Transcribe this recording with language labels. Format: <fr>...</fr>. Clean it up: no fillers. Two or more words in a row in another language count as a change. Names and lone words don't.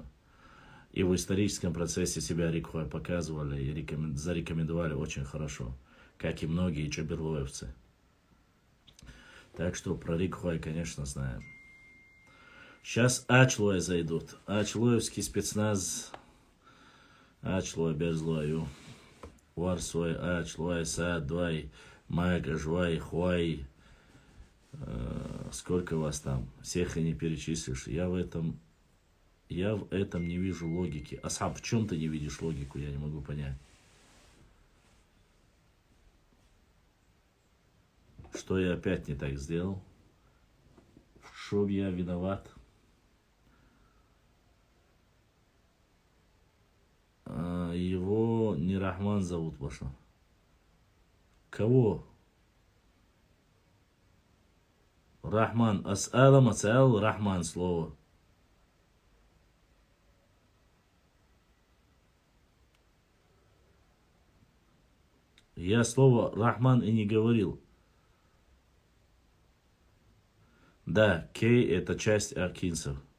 <ru>И в историческом процессе себя рикхой показывали и зарекомендовали очень хорошо, как и многие чаберлоевцы. Так что про рикхой, конечно, знаем. Сейчас Ачлоя зайдут. Ачлоевский спецназ. Ачлоя берзлою. Варсой, Ачлоя, Садвай, Майка, Жвай, Хуай. Сколько вас там? Всех и не перечислишь. Я в этом не вижу логики. Асхаб, в чем ты не видишь логику? Я не могу понять. Что я опять не так сделал? Что я виноват? Его не Рахман зовут, Баша. Кого? Рахман. Ас'ала мацал Рахман слово. Я слово Рахман и не говорил. Да, Кей это часть аркинцев.</ru>